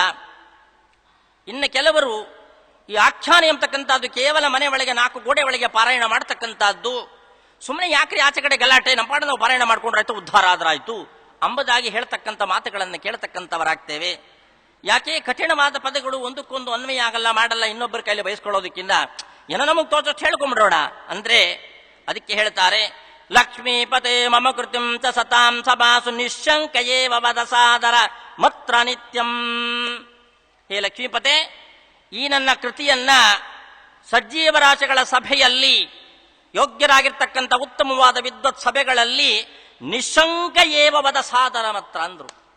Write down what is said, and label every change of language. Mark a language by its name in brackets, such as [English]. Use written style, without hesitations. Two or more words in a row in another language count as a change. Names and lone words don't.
[Kannada] ಇನ್ನು ಕೆಲವರು ಈ ಆಖ್ಯಾನ ಎಂಬತಕ್ಕಂಥದ್ದು ಕೇವಲ ಮನೆ ಒಳಗೆ 4 ಗೋಡೆ ಒಳಗೆ ಪಾರಾಯಣ ಮಾಡ್ತಕ್ಕಂಥದ್ದು, ಸುಮ್ಮನೆ ಯಾಕ್ರಿ ಆಚೆ ಕಡೆ ಗಲಾಟೆ, ನಮ್ಮ ಪಾಡ ನಾವು ಪಾರಾಯಣ ಮಾಡ್ಕೊಂಡ್ರಾಯ್ತು, ಉದ್ಧಾರ ಆದ್ರಾಯ್ತು ಅಂಬುದಾಗಿ ಹೇಳ್ತಕ್ಕಂಥ ಮಾತುಗಳನ್ನು ಕೇಳ್ತಕ್ಕಂಥವರಾಗ್ತೇವೆ. ಯಾಕೆ? ಕಠಿಣವಾದ ಪದಗಳು ಒಂದಕ್ಕೊಂದು ಅನ್ವಯ ಆಗಲ್ಲ, ಮಾಡಲ್ಲ, ಇನ್ನೊಬ್ಬರ ಕೈಲಿ ಬಯಸ್ಕೊಳ್ಳೋದಕ್ಕಿಂತ ಏನೋ ನಮಗೆ ತೋಚಷ್ಟು ಹೇಳ್ಕೊಂಡ್ಬಿಡೋಣ ಅಂದ್ರೆ ಅದಕ್ಕೆ ಹೇಳ್ತಾರೆ, [Sanskrit] ಲಕ್ಷ್ಮೀಪತೆ ಮಮ ಕೃತಿಂ ಚ ಸತಾಂ ಸಭಾಸು ನಿಶಂಕಯೇವ ವದ ಸಾದರ ಮತ್ರ ನಿತ್ಯಂ. [Kannada] ಹೇ ಲಕ್ಷ್ಮೀಪತೆ, ಈ ನನ್ನ ಕೃತಿಯನ್ನ ಸಜ್ಜೀವರಾಶಿಗಳ ಸಭೆಯಲ್ಲಿ, ಯೋಗ್ಯರಾಗಿರ್ತಕ್ಕಂಥ ಉತ್ತಮವಾದ ವಿದ್ವತ್ ಸಭೆಗಳಲ್ಲಿ [Sanskrit] ನಿಶಂಕ ಏವ ವದ ಸಾದರ [Kannada] ಮಾತ್ರ ಅಂದ್ರು.